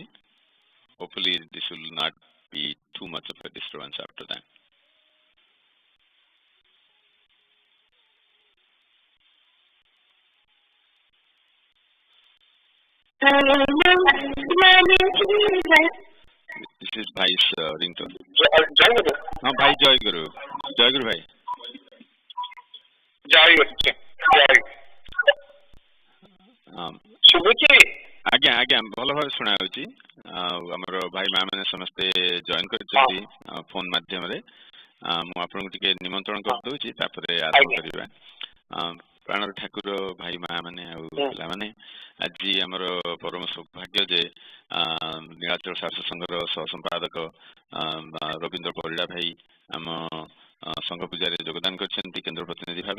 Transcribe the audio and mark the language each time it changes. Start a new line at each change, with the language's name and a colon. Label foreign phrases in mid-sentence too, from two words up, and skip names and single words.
English: Hopefully this will not be too much of a disturbance after that. This is Bhai's ringtone.
Hindi: Jai Guru. No, Bhai Jai Guru. Jai Guru Bhai. Jai Guru. Jai.
Odia: ଶୁଭୁଛି? ଆଜ୍ଞା ଆଜ୍ଞା ଭଲ ଭାବେ ଶୁଣା ଯାଉଛି। ଆମର ଭାଇ ମା ମାନେ ସମସ୍ତେ ଜଏନ କରିଛନ୍ତି ଫୋନ ମାଧ୍ୟମରେ। ମୁଁ ଆପଣଙ୍କୁ ଟିକେ ନିମନ୍ତ୍ରଣ କରିଦଉଛି, ତାପରେ ଆରମ୍ଭ କରିବା। ପ୍ରାଣର ଠାକୁର ଭାଇ ମା ମାନେ ଆଉ ପିଲାମାନେ, ଆଜି ଆମର ପରମ ସୌଭାଗ୍ୟ ଯେ ନୀଳାଚଳ ଶାରସ୍ୱତ ସଂଘର ସହ ସମ୍ପାଦକ ରବୀନ୍ଦ୍ର ପରିଡ଼ା ଭାଇ ଆମ ସଂଘ ପୂଜାରେ ଯୋଗଦାନ କରିଛନ୍ତି କେନ୍ଦ୍ର ପ୍ରତିନିଧି ଭାବେ।